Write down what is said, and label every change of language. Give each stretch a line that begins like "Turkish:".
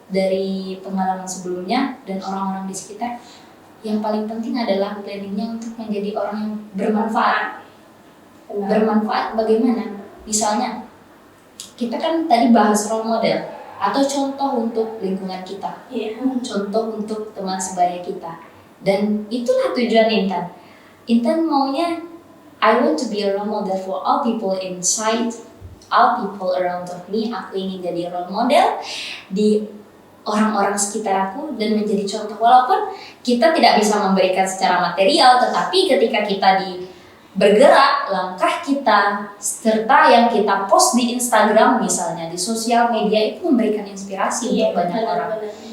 Indonesian: dari pengalaman sebelumnya dan orang-orang di sekitar, yang paling penting adalah planningnya untuk menjadi orang yang bermanfaat. Bermanfaat bagaimana? Misalnya, kita kan tadi bahas role model atau contoh untuk lingkungan kita, contoh untuk teman sebaya kita, dan itulah tujuan Intan. Intan maunya
English: I want to be a role model for all people inside, all people around of me.
Indonesian: Aku ingin jadi role model di orang-orang sekitar aku dan menjadi contoh. Walaupun kita tidak bisa memberikan secara material, tetapi ketika kita bergerak, langkah kita, serta yang kita post di Instagram misalnya, di sosial media itu memberikan inspirasi untuk banyak orang.